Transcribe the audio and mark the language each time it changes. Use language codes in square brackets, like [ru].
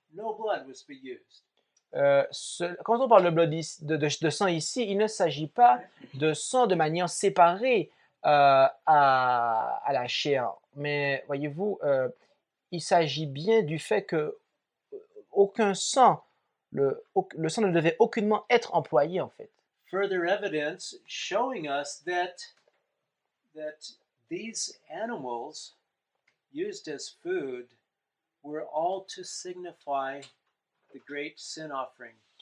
[en] No blood was to be used. [fr] Quand on parle de sang ici, il ne s'agit pas de sang de manière séparée à la chair. Mais voyez-vous, il s'agit bien du fait que aucun sang, le sang ne devait aucunement être employé en fait. [en] Further evidence showing us that these animals used as food were all to signify the great sin offering,